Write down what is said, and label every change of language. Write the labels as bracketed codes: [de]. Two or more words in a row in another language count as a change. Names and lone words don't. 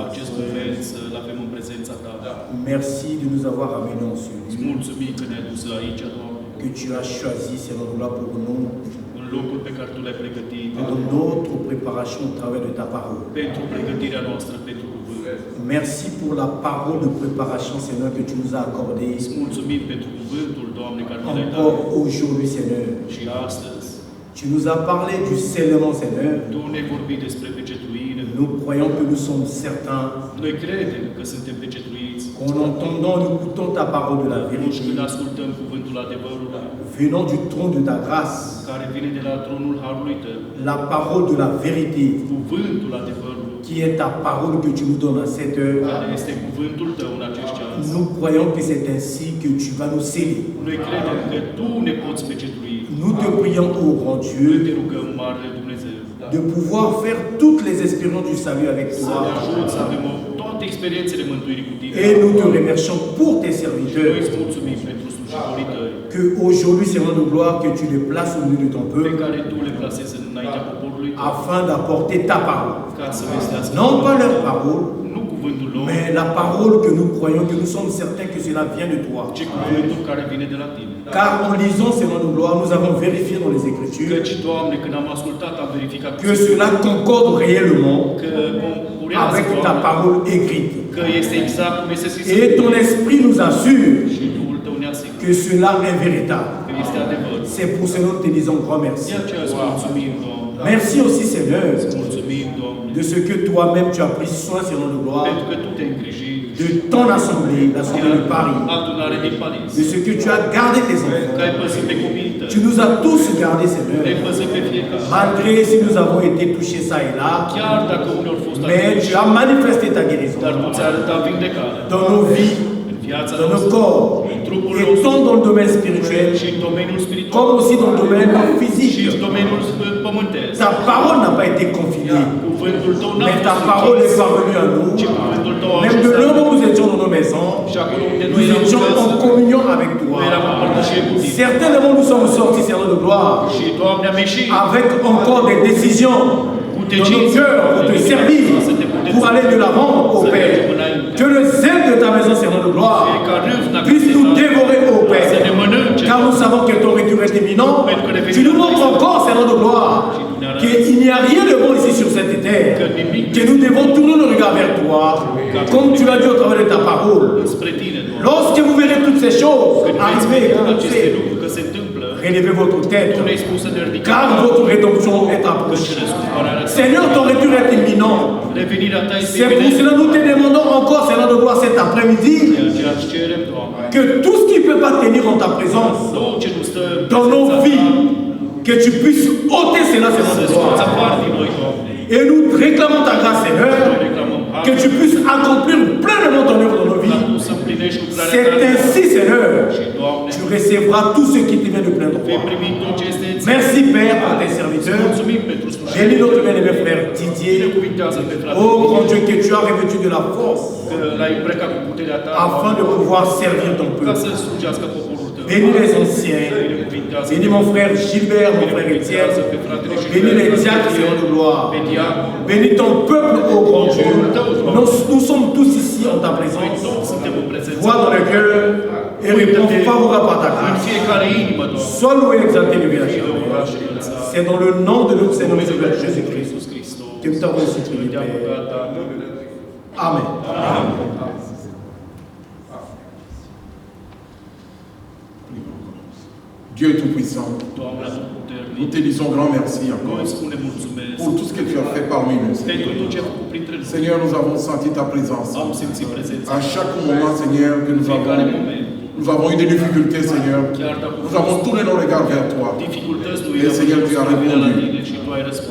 [ro] acest moment să-l avem în prezența ta. [fr] Merci de nous avoir amenés en ce [ro] Îți [fr] lieu, [ro] mulțumim că ne-ai dus aici, Doamne, [fr] que tu as choisi cet endroit pour nous, [ro] în locul pe care Tu l-ai pregătit, [fr] pour notre préparation au travers de ta parole. [ro] pentru pregătirea noastră pentru cuvânt. [fr] Merci pour la parole de préparation, Seigneur, que tu nous as accordée [ro] Îți mulțumim pentru cuvântul, Doamne, care ne l-ai dat. [fr] encore aujourd'hui, Seigneur. [ro] Și astăzi, [fr] Tu nous as parlé du scellement, Seigneur. [ro] Tu ne-ai vorbit despre pecetuire. [fr] Nous croyons que nous sommes certains [ro] Noi credem că suntem pecetuiți. [fr] qu'en entendant, nous écoutons ta parole de la [ro] Atunci [fr] vérité, [ro] când ascultăm cuvântul adevărului, [fr] venant du trône de ta grâce, [ro] care vine de la tronul Harului Tău, [fr] la parole de la vérité, [ro] cuvântul adevărului, [fr] qui est ta parole que tu nous donnes à cette heure. [ro] care este cuvântul Tău în acești ani. [fr] Nous croyons que c'est ainsi que tu vas nous sceller. [ro] Noi credem că Tu ne poți pecetui. [fr] Nous te prions, ô grand [ro] Noi [fr] Dieu, [ro] te rugăm, Marele Dumnezeu, [fr] de pouvoir faire toutes les expériences du salut avec [ro] să ne ajut să [fr] toi. [ro] avem toate experiențele mântuirii cu Tine. [fr] Et nous te remercions pour tes [ro] Și noi [fr] serviteurs, [ro] îți mulțumim pentru slujitorii Tăi, [fr] que aujourd'hui, Seigneur de gloire, que tu les places au milieu de ton [ro] pe [fr] peuple, [ro] care Tu le plasezi înaintea poporului Tău, [fr] afin d'apporter ta parole. [ro] ca să vestească [fr] Non pas leur parole, [ro] nu cuvântul lor, [fr] mais la parole que nous croyons, que nous sommes certains que cela vient de toi. [ro] ci cuvântul care vine de la Tine. [fr] Car en lisant ces noms de gloire, nous avons vérifié dans les Écritures [ro] Căci, Doamne, când am ascultat, am verificat [fr] que cela concorde réellement [ro] că concurează, [fr] avec ta [ro] Doamne, [fr] parole écrite. [ro] că este exact cum este scris. [fr] Et ton esprit nous assure [ro] Și Duhul Tău ne asigură [fr] que cela est véritable. [ro] că este adevăr. [fr] C'est pour cela que nous te disons grand merci. [ro] De aceea îți mulțumim, Doamne. [fr] Merci aussi, Seigneur, [ro] Mulțumim, Doamne, [fr] de ce que toi-même tu as pris soin, Seigneur de gloire, [ro] pentru că Tu te-ai îngrijit [fr] de ton assemblée, l'assemblée de Paris, [ro] adunare din Paris, [fr] de ce que tu as gardé tes [ro] că [fr] enfants. [ro] ai păzit pe copiii Tăi, [fr] Tu nous as tous gardés, Seigneur, [ro] ai păzit pe fiecare. [fr] malgré si nous avons été touchés ça et là, [ro] Chiar dacă unii au fost [fr] mais [ro] atinși, [fr] tu as manifesté ta guérison [ro] dar Tu ți-ai arătat vindecare [fr] dans nos vies, [ro] în viața [fr] dans nos [ro] noastră, [fr] corps, [ro] în trupul [fr] et [ro] nostru, [fr] tant dans le domaine spirituel, [ro] și în domeniul spiritual, [fr] comme aussi dans le domaine [ro] și [fr] physique. [ro] în domeniul pământesc. [fr] Ta parole n'a pas été confinée, [ro] Cuvântul Tău n-a [fr] mais ta [ro] fost [fr] parole est [ro] închis, [fr] parvenue à nous. [ro] ci cuvântul Tău a [fr] Même de [ro] ajuns [fr] l'heure où nous étions dans nos maisons, [ro] și acolo unde noi [fr] nous [ro] eram [fr] étions [ro] acasă, [fr] en communion avec [ro] noi eram în [fr] toi. [ro] părtășie cu Tine. [fr] Certainement, nous sommes sortis, Seigneur de gloire, [ro] Și, Doamne, am ieșit [fr] avec encore des décisions dans nos cœurs pour te servir, pour aller de l'avant au Père. Que le zèle de ta maison, Seigneur de gloire, puisse nous dévorer au Père. Car nous savons que ton retour est imminent. Tu nous montres encore, Seigneur de gloire, qu'il n'y a rien de bon ici sur cette terre, que nous devons tourner le regard vers toi, comme tu l'as dit au travers de ta parole. [ro] spre Tine, Doamne. [fr] Lorsque vous verrez toutes ces choses [ro] Când vei [fr] arriver, [ro] spune aceste [fr] commencer, [ro] lucruri că se întâmplă, [fr] relevez votre tête, [ro] Tu ne-ai spus să ne ridicăm, [fr] car votre rédemption est [ro] căci [fr] approchée. [ro] răscumpărarea Ta, [fr] Seigneur, ton retour est imminent. [ro] revenirea Ta este [fr] C'est pour [ro] imminentă. [fr] cela que nous te demandons encore, Seigneur de gloire, cet après-midi, [ro] De aceea îți cerem, Doamne, [fr] que tout ce qui ne peut pas tenir en ta présence, [ro] tot ce nu stă în [fr] dans nos [ro] prezența [fr] vies, [ro] Ta, [fr] que tu puisses ôter cela, Seigneur [ro] să [fr] de [ro] scoți [fr] gloire. [ro] afară din noi, Doamne. [fr] Et nous réclamons ta grâce, Seigneur, [ro] Noi reclamăm har, [fr] que tu puisses accomplir pleinement ton œuvre dans nos [ro] ca [fr] vies. [ro] Tu să împlinești lucrarea [fr] C'est [ro] Ta. [fr] ainsi, Seigneur, [ro] Și, Doamne, [fr] tu recevras tout ce qui te vient de plein [ro] vei [fr] droit. [ro] primi tot ce este ție. [fr] Merci, Père, pour tes serviteurs. [ro] Mulțumim pentru slujire. [fr] Bénis notre bien-aimé frère Didier. [ro] Binecuvintează pe fratele Oh, grand Didier, [fr] Dieu, que tu as revêtu de la force [ro] că l-ai îmbrăcat cu puterea Ta, [fr] afin de pouvoir servir ton [ro] ca [fr] peuple. [ro] să slujească poporul Tău. [fr] Bénis les anciens. [ro] Binecuvintează [fr] Bénis mon frère Gilbert, mon frère Étienne. [ro] pe fratele și [fr] Bénis les diacres, Seigneur de gloire. [ro] pe diacon. [fr] Bénis ton peuple, ô grand Dieu. Nous sommes tous ici en ta présence. [ro] Toți suntem în prezența [fr] Vois dans le cœur et réponds favorable à ta [ro] în [fr] grâce. [ro] fiecare inimă, Doamne. [fr] Sois loué, exalté, élevé à [ro] Și [fr] jamais. [ro] lăudat și înălțat. [fr] C'est dans le nom de notre Seigneur [ro] Numele [fr] Jésus-Christ [ro] Iisus Hristos. [fr] que nous t'avons ainsi prié, [ro] Te-am [fr] Père. [ro] rugat, Tată. [fr] Amen. Dieu Tout-Puissant, [ro] Doamne, [fr] nous [ro] Atotputernic, [fr] te disons grand merci [ro] noi [fr] encore [ro] îți spunem mulțumesc [fr] pour tout ce que tu as fait parmi nous. [ro] pentru [fr] Seigneur. [ro] tot ce ai făcut printre noi. [fr] Seigneur, nous avons senti ta présence. [ro] Am simțit prezența [fr] À chaque moment, Seigneur, que [ro] fiecare moment. [fr] nous avons eu des difficultés, Seigneur. [ro] Chiar dacă [fr] Nous avons tourné nos regards vers toi. [ro] dificultăți, tu [fr] Et Seigneur, tu as [ro] la [fr] répondu. [ro] tine și tu ai răspuns.